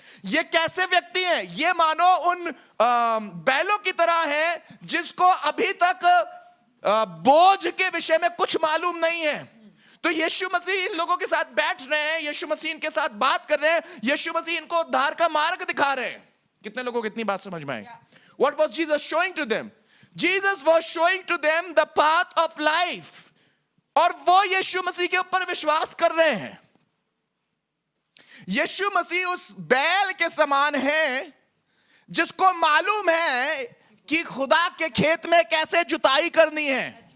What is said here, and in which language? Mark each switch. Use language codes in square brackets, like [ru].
[hi] ये कैसे व्यक्ति हैं? ये मानो उन बैलों की तरह है जिसको अभी तक बोझ के विषय में कुछ मालूम नहीं है। तो यीशु मसीह इन लोगों के साथ बैठ रहे हैं, यीशु मसीह इनके साथ बात कर रहे हैं, यीशु मसीह इनको उद्धार का मार्ग दिखा रहे हैं। कितने लोगों को इतनी बात समझ में आई? [en] What was Jesus showing to them? Jesus was showing to them the path of life. [hi] और वो यीशु मसीह के ऊपर विश्वास कर रहे हैं। यीशु मसीह उस बैल के समान है जिसको मालूम है कि खुदा के खेत में कैसे जुताई करनी है।